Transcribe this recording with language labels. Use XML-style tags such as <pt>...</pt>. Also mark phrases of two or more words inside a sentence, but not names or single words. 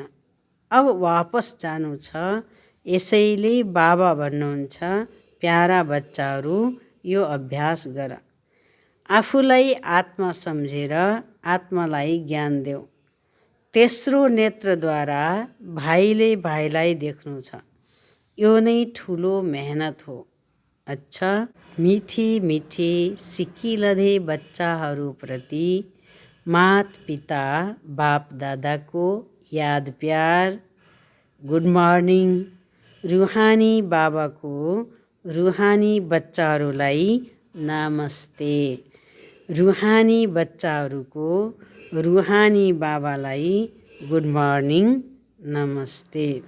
<ne>अब वापस जानु छ, यसैले बाबा भन्नुहुन्छ प्यारा बच्चाहरू यो अभ्यास गर। आफूलाई आत्मा सम्झेर आत्मालाई ज्ञान देऊ। तेस्रो नेत्रद्वारा भाइले भाइलाई देख्नु छ। यो नै ठुलो मेहनत हो। अच्छा, मिठी मिठी सिकिलधे बच्चाहरूप्रति मात पिता बाप दादाको याद प्यार।</ne> <en>गुड मर्निङ।</en> <ne>रुहानी बाबाको रुहानी बच्चाहरूलाई नमस्ते। रुहानी बच्चाहरूको रुहानी बाबालाई</ne> <en>good morning,</en> <ne>नमस्ते।</ne>